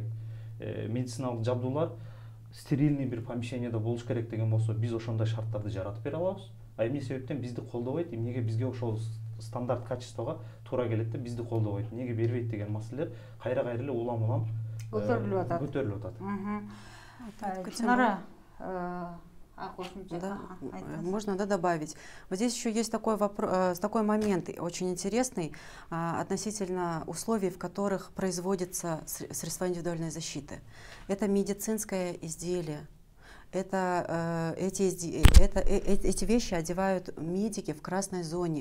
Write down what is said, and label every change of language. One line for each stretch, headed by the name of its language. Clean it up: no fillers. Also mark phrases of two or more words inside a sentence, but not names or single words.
Kyrgyz: Медициналык жабдуулар стерильный бир помещениеде болуш керек деген болсо, биз ошондой шарттарды жаратып бере алабыз. А эмне себептен бизди колдобойт? Эмнеге бизге ошол стандарт качествого туура келет да бизди колдобойт? Эмнеге бербейт деген маселелер кайра эле улам көтөрүлүп атат. Чынара,
Russian: да, можно добавить. Вот здесь еще есть такой вопрос, такой момент очень интересный относительно условий, в которых производятся средства индивидуальной защиты. Это медицинское изделие. Эти вещи одевают медики в красной зоне.